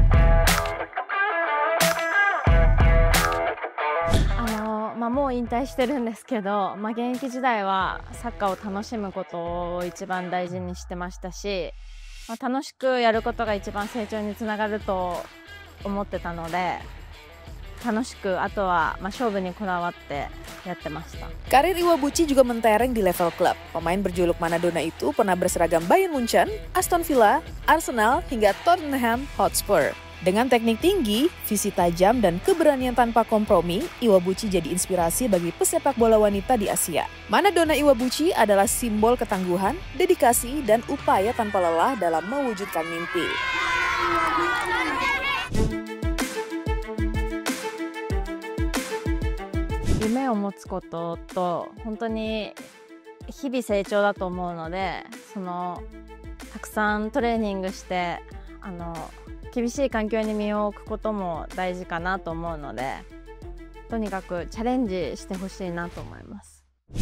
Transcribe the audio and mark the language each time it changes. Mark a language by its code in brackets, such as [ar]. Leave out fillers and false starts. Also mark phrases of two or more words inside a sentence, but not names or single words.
[ja] もう引退してるんですけど、現役時代はサッカーを楽しむことを一番大事にしてましたし、楽しくやることが一番成長につながると思ってたので、楽しくあとは勝負にこだわってやってました。 [id] Karir Iwabuchi juga mentereng di level klub. Pemain berjuluk Maradona itu pernah berseragam Bayern Munchen, Aston Villa, Arsenal hingga Tottenham Hotspur. Dengan teknik tinggi, visi tajam, dan keberanian tanpa kompromi, Iwabuchi jadi inspirasi bagi pesepak bola wanita di Asia. Maradona Iwabuchi adalah simbol ketangguhan, dedikasi, dan upaya tanpa lelah dalam mewujudkan mimpi. [ja] 夢を持つことと本当に日々成長だと思うので、たくさんトレーニングして厳しい環境に身を置くことも大事かなと思うので、とにかくチャレンジしてほしいなと思います。